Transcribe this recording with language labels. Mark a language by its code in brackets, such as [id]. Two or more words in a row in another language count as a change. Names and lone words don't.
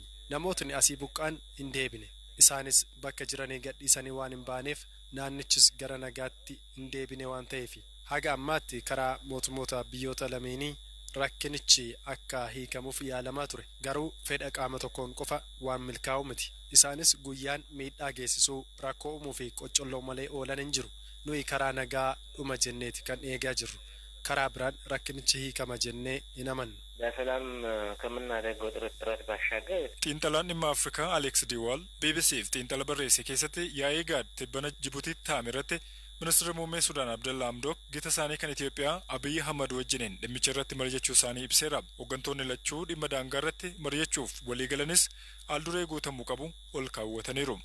[om] Namootni asii buqqaan hin deebine. Isaanis bakka jiranii gadhiisanii waan hin baaneef naannichis gara nagaatti hin deebine waan ta'eef haga ammaatti karaa mootummoota biyyoota lameenii rakkinichi akka hiikamuuf yaalamaa ture. Garuu fedha qaama tokkoon qofa waan milkaa'u miti. Isaanis guyyaan miidhaa geessisuu rakkoo uumuu fi qocolloo malee oolan hin jiru. Nuyi karaa nagaa dhuma jenneeti kan eegaa jirru. Karaa biraan rakkinichi hiikama jennee hin amannu. [am] በሰላም ከምናደርገው ጥረት ባሻገር [om] xiinxalaan dhimma Afrikaa Alex Diwaal BBC'f xiinxala barreesse keessatti yaa'ii gaad tibbana Jibuutiitti taa'ame irratti ministeerri muummee Sudaan Abdallaa Hamdok gita isaanii kan Itoophiyaa Abiyyi Ahmad wajjiniin dhimmicha irratti mari'achuu isaanii ibseera. Hooggantoonni lachuu dhimma daangaa irratti mari'achuuf waliigalanis alduree guutamuu qabu ol kaawwataniiru.